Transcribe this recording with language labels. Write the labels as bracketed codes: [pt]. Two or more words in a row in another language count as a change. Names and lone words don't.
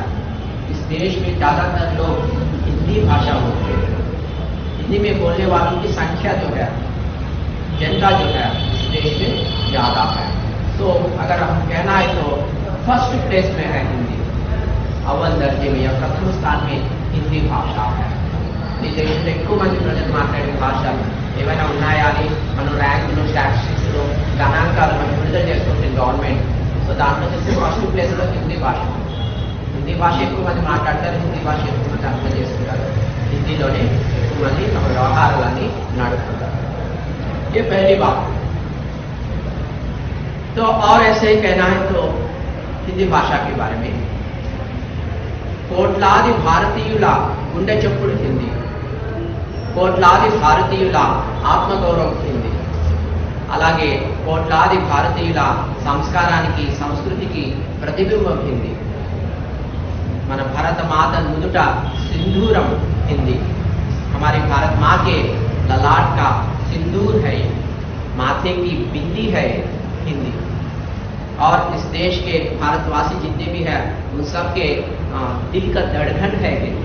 [hi] इस देश में ज़्यादातर लोग हिंदी भाषा बोलते हैं, हिंदी में बोलने वालों की संख्या जो है, जनता जो है इस देश में ज़्यादा है। तो अगर हम कहना है तो [en] first place [hi] में है हिंदी, अव्वल दर्जे में या प्रथम स्थान में हिंदी भाषा है। [te] ఈ దేశంలో ఎక్కువ మంది ప్రజలు మాట్లాడే భాష ఏమైనా ఉన్నాయా అని మనం ర్యాంకులు, స్టాటిస్టిక్స్లో గణాంకాలు మనం విడుదల చేస్తుంటే గవర్నమెంట్, సో దాంట్లో వచ్చేసి [en] first place [te] హిందీ భాష. హిందీ భాష ఎక్కువ మంది మాట్లాడతారు, హిందీ భాష ఎక్కువ మంది అర్థం చేసుకుంటారు, हिंदीలోనే ఎక్కువ మంది తమ వ్యవహారాలన్నీ నడుపుకుంటారు. [hi] ये पहली बात. तो और ऐसे ही कहना है तो हिंदी भाषा के बारे में, [te] కోట్లాది భారతీయుల గుండె చప్పుడు హిందీ, కోట్లాది భారతీయుల ఆత్మగౌరవం హిందీ, అలాగే కోట్లాది భారతీయుల సంస్కారానికి, సంస్కృతికి ప్రతిబింబం హిందీ. [hi] మన भारत मात నుదుట सिंदूरम हिंदी, हमारी भारत माँ के ललाट का सिंदूर है, माथे की बिंदी है हिंदी. और इस देश के भारतवासी जितने भी हैं उन सब के दिल का धड़कन है हिंदी.